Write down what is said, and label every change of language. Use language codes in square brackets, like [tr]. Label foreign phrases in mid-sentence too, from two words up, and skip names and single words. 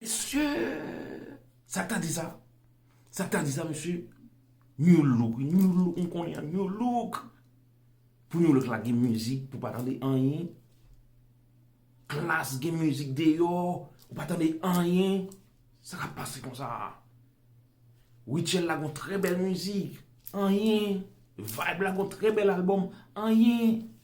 [ht] Mesye, sa ta di sa? Sa ta di sa, mesye? [en] New look, new look, [ht] m konnen, [en] new look. [ht] Pou [en] new look [ht] la gen mizik, pou pa tande anyen. Klas gen mizik deyò, ou pa tande anyen. Sa ka pase konsa. Rachel la gen trè bèl mizik. Anyen. Vibe la gen trè bèl albòm. Anyen.